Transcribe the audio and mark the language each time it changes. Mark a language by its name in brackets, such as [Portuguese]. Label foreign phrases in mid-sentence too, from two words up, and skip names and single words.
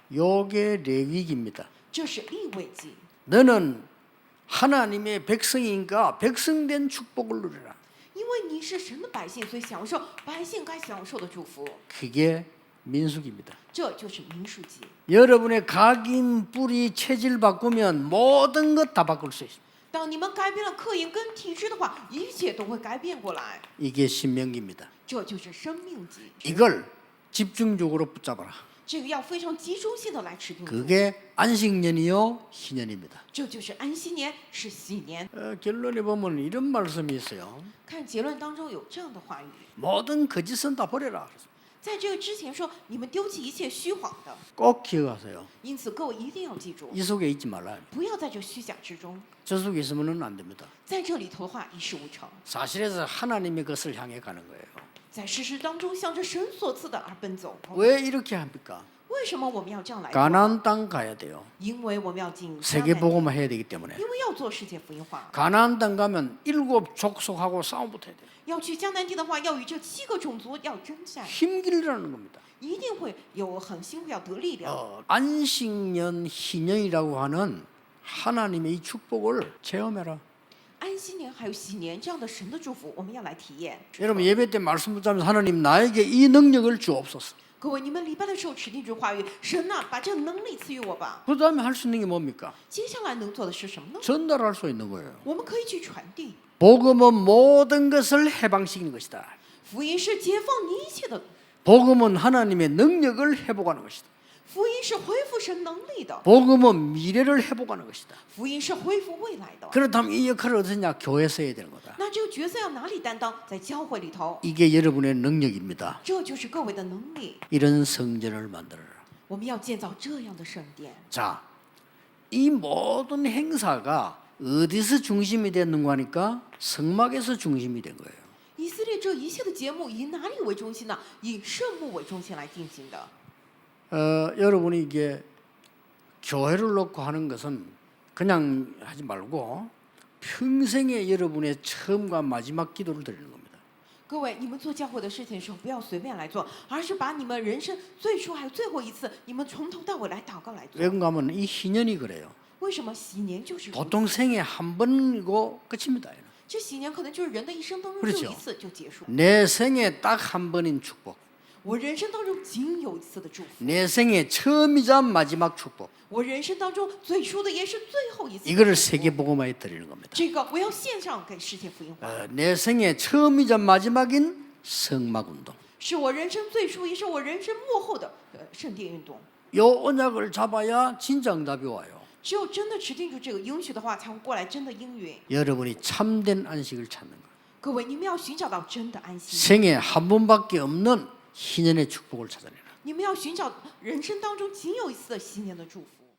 [Korean] 요게 레위기입니다. [Chinese] 这是立位记， [Korean] 너는 하나님의 백성이니까 백성된 축복을 누리라. [Chinese] 因为你是神的百姓，所以享受百姓该享受的祝福。 [Korean] 그게 민수기입니다. [Chinese] 这就是民数记。 [Korean] 여러분의 각인 뿌리 체질 바꾸면 모든 것 다 바꿀 수 있습니다. [Chinese] 当你们改变了刻印跟体质的话，一切都会改变过来。 [Korean] 이게 신명기입니다. [Chinese] 这就是生命记， [Korean] 이걸 집중적으로 붙잡아라. [Chinese] 这个要非常集中性的来持定住。 [Korean] 그게 안식년이요 희년입니다. [Chinese] 这就是安息年，是喜年。 [Korean] 결론에 보면 이런 말씀이 있어요. [Chinese] 看结论当中有这样的话语， [Korean] 모든 거짓은 다 버려라. [Chinese] 在这个之前说，你们丢弃一切虚谎的。 [Korean] 꼭 기억하세요. [Chinese] 因此，各位一定要记住， [Korean] 이 속에 있지 말아요. [Chinese] 不要在这虚假之中， [Korean] 저 속에 있으면 안 됩니다. [Chinese] 在这里头的话一事无成。 [Korean] 사실에서 하나님의 것을 향해 가는 거예요. [Chinese] 在事实当中，向着神所赐的而奔走。 [Korean] 왜 이렇게 합니까? [Chinese] 为什么我们要这样来做？ [Korean] 가나안 땅 가야 돼요. [Chinese] 因为我们要进迦南 [Korean] 세계 복음화 해야 되기 때문에. [Chinese] 因为要做世界福音化。 [Korean] 가나안 땅 가면 7 족속하고 싸움 붙어야 돼요. [Chinese] 要去迦南地的话，要与这7个种族要征战， [Korean] 힘길이라는 겁니다. [Chinese] 一定会有很辛苦，要得力量。 [Korean] 안식년 희년이라고 하는 하나님의 이 축복을 체험해라. [Chinese] 安息年还有喜年这样的神的祝福，我们要来体验。 [Korean] 여러분 예배 때 말씀 붙잡으면서 하나님 나에게 이 능력을 주옵소서. [Chinese] 各位，你们礼拜的时候持定这话语，神呐、把这个能力赐予我吧。 [Korean] 그 다음에 할 수 있는 게 뭡니까? [Chinese] 接下来能做的是什么呢？ [Korean] 전달할 수 있는 거예요. [Chinese] 我们可以去传递。 [Korean] 복음은 모든 것을 해방시키는 것이다. [Chinese] 福音是解放你一切的， [Korean] 복음은 하나님의 능력을 회복하는 것이다. [Chinese] 福音是恢复神能力的， [Korean] 복음은 미래를 회복하는 것이다. [Chinese] 福音是恢复未来的。 [Korean] 그렇다면 이 역할을 어디냐? 교회에서 해야 되는 거다. [Chinese] 那这个角色要哪里担当？在教会里头， [Korean] 이게 여러분의 능력입니다. [Chinese] 这就是各位的能力。 [Korean] 이런 성전을 만들어라. [Chinese] 我们要建造这样的圣殿。 [Korean] 자, 이 모든 행사가 어디서 중심이 됐는가 하니까 성막에서 중심이 된 거예요. [Chinese] 以色列这一切的节目以哪里为中心呢？以圣幕为中心来进行的。 [Korean] 여러분이 이게 교회를 놓고 하는 것은 그냥 하지 말고 평생에 여러분의 처음과 마지막 기도를 드리는 겁니다. [Chinese] 各位，你们做教会的事情的时候，不要随便来做，而是把你们人生最初还有最后一次，你们从头到尾来祷告来做。 [Korean] 왜 그런가 하면 이 희년이 그래요. [Chinese] 为什么喜年就是如此？ [Korean] 보통 생에 한 번이고 끝입니다. [Chinese] 这喜年可能就是人的一生当中 [Korean] 그렇죠 [Chinese] 只有一次就结束。 [Korean] 내 생에 딱 한 번인 축복. [Chinese] 我人生当中仅有一次的祝福， [Korean] 내 생애 처음이자 마지막 축복. [Chinese] 我人生当中最初的也是最后一次的 [Korean] 이거를 [Chinese] 祝福 [Korean] 세계 복음화에 드리는 겁니다. [Chinese] 这个我要献上给世界福音化， [Korean] 내 생애 처음이자 마지막인 성막 운동. [Chinese] 是我人生最初也是我人生幕后的圣殿运动。 [Korean] 요 언약을 잡아야 진짜 응답이 와요. [Chinese] 只有真的持定住这个应许的话，才会过来真的应允。 [Korean] 여러분이 참된 안식을 찾는 거예요. [Chinese] 各位，你们要寻找到真的安息， [Korean] 생애 한 번밖에 없는 희년의 축복을 찾아내라. [Chinese] 你们要寻找人生当中仅有一次的新年的祝福。